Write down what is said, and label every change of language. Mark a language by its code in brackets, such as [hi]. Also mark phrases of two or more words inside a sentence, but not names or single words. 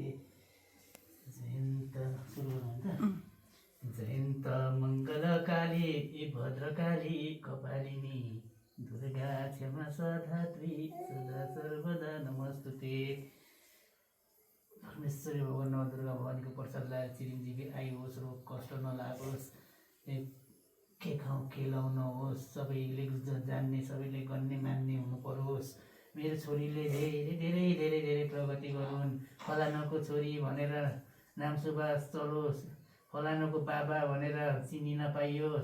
[sa] जयन्त मङ्गलकाली भद्रकाली कपालिनी दुर्गा क्षमा स्वाधात्री सदा सर्वदा नमस्तुते। [ne] परमेश्वरी भगवान नवदुर्गा भवानीको प्रसाद लगाएर चिरञ्जीवी आइयोस्, रोग कष्ट नलागोस्, के खाउँ के लाउनुहोस्, सबैले जान्ने सबैले गन्ने मान्ने हुनु परोस्। मेरो छोरीले धेरै धेरै धेरै धेरै प्रगति गरून्, फलानाको छोरी भनेर नाम सुबास चलोस्, फलानाको बाबा भनेर चिनिन पाइयोस्।